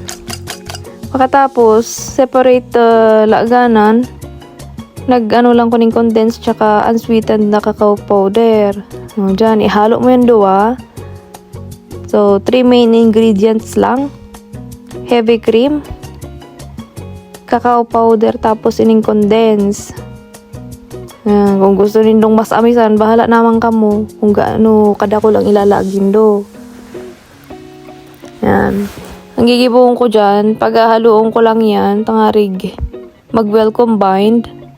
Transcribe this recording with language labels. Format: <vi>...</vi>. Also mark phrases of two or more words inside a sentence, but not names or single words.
<tl>Pagkatapos, separate laganan. Nag-ano lang ko ng condensed tsaka unsweetened na cacao powder.</tl> <bik>Diyan, ihalo mo yung dua.</bik> <en>So, 3 main ingredients lang. Heavy cream, cacao powder,</en> <bik>tapos ining condense.</bik> <tl>Yan.</tl> <bik>Kung gusto nindong mas amisan, bahala naman kamo. Kung gaano kada ko lang ilalagin do.</bik> <tl>Yan.</tl> <bik>Ang gigibuhon ko dyan, paghahaluon ko lang yan, tangarig, mag-well combined.</bik>